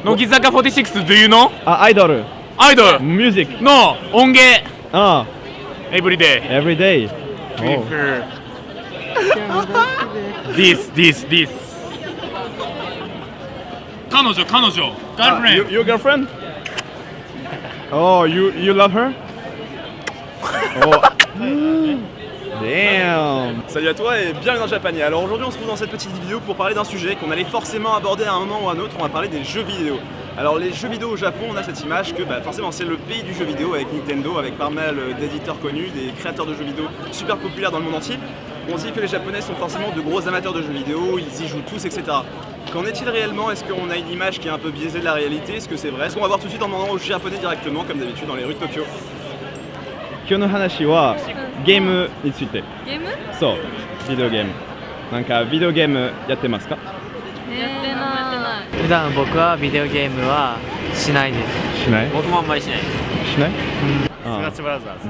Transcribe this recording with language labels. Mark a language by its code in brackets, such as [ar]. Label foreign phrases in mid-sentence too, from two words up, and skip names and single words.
[en] 乃木坂46 do you know? [ja] アイドル [en] Idol? [ja] ミュージック [en] No! 音芸 Every day every day Prefer This 彼女 Girlfriend Your girlfriend? Oh, you love her? Oh. Damn. [fr] Salut à toi et bienvenue dans Japania. Alors aujourd'hui on se retrouve dans cette petite vidéo pour parler d'un sujet qu'on allait forcément aborder à un moment ou à un autre. On va parler des jeux vidéo. Alors les jeux vidéo au Japon, on a cette image que forcément c'est le pays du jeu vidéo avec Nintendo, avec pas mal d'éditeurs connus, des créateurs de jeux vidéo super populaires dans le monde entier. On dit que les Japonais sont forcément de gros amateurs de jeux vidéo, ils y jouent tous, etc. Qu'en est-il réellement? Est-ce qu'on a une image qui est un peu biaisée de la réalité? Est-ce que c'est vrai? Est-ce qu'on va voir tout de suite en demandant aux Japonais directement, comme d'habitude dans les rues de Tokyo? [ja] 今日の話はゲームについて。ゲーム？そう、ビデオゲーム。なんかビデオゲームやってますか？やってない。普段僕はビデオゲームはしないです。しない？僕もあんまりしない。しない？スマッシュブラザーズ。